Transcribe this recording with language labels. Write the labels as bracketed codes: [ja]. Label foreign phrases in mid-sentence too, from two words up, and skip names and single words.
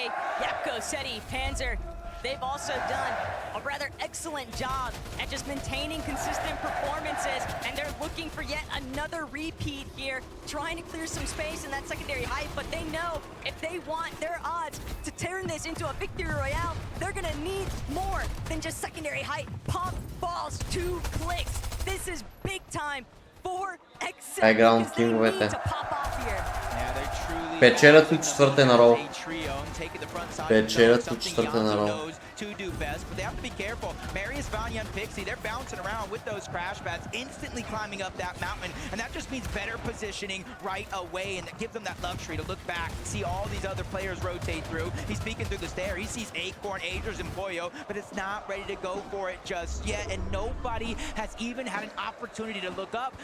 [en] Yapko, Seti, Panzer, they've also done a rather excellent job at just maintaining consistent performances, and they're looking for yet another repeat here, trying to clear some space in that secondary height, but they know if they want their odds to turn this into a victory royale, they're gonna need more than just secondary height. Pump falls 2 clicks. This is big time for Excel High ground because they need [bg] кинговете. [en] to pop off here. [bg] Печелят от 4-те на рол. Печелят от 4-те на рол. [en] To do best, but they have to be careful. Marius, Vanya, and Pixie, they're bouncing around with those crash pads, instantly climbing up that mountain, and that just means better positioning right away, and that gives them that luxury to look back, see all these other players rotate through. He's peeking through the stair. He sees Acorn, Aders, and Pollo, but it's not ready to go for it just yet, and nobody has even had an opportunity to look up.